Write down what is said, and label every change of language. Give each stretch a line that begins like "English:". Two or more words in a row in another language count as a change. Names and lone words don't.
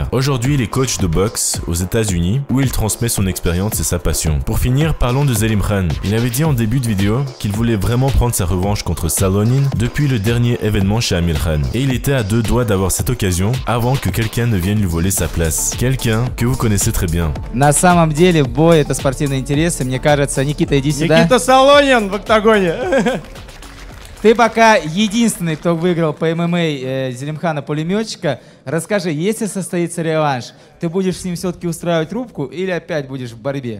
French: Aujourd'hui, il est coach de boxe aux États-Unis, où il transmet son expérience et sa passion. Pour finir, parlons de Zelim Khan. Il avait dit en début de vidéo qu'il voulait vraiment prendre sa revanche contre Salonin depuis le dernier événement chez Amir Khan. Et il était à deux doigts d'avoir cette occasion avant que quelqu'un ne vienne lui voler sa place. Quelqu'un que vous connaissez très bien.
Russian: На самом деле бой — это спортивный интерес, и мне кажется, Никита, иди сюда. Никита Солонин в октагоне. Ты пока единственный, кто выиграл по ММА Зелимхана пулеметчика. Расскажи, если состоится реванш, ты будешь с ним все-таки устраивать рубку или опять будешь в борьбе?